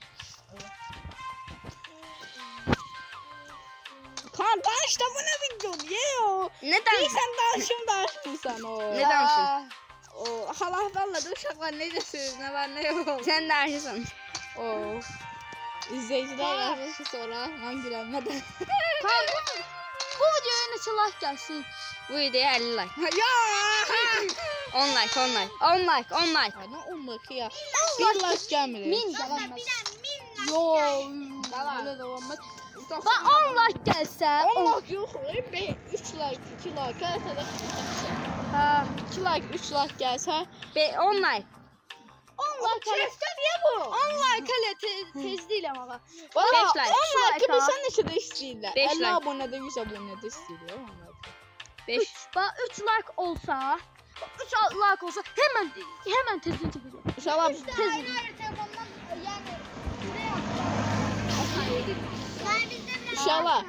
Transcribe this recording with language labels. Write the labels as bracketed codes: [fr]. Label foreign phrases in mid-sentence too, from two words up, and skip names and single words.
[tr] Kaan danış da bu ne video diye o. Ne danış? Sen danışmıyorsan o. Ne danışın? O Allah vallahi de uşaklar ne diyorsunuz ne var ne yok. Sen danışırsan. O. İzleyiciler yazmış sonra ben gülenmeden. [az] bu videoya neçə like gəlsin? Bu videoya 50 like. Ya! 10 like. 10 like. [tr] Ne onluk ya? Bir like gelmedi. [az] Min gələn. Yo. Davam. [tr] Öyle devam et. [az] Bax 10 like gəlsə, [tr] 10 like yok. 3 like, 2 like. Her taraf 2 like, 3 like gelse. 10 like. [az] 10 like hələ. [tr] Niye bu? [az] 10 like hələ tez deyil amma. Valla 5 like. 10 like like bilsen neçə də istəyirlər. 5 50 like. abunədə 100 abunədə istəyirlər. 5. Bax 3 like olsa, 3 like olsa hemen tezini çəkəcəm. İnşallah İnşallah.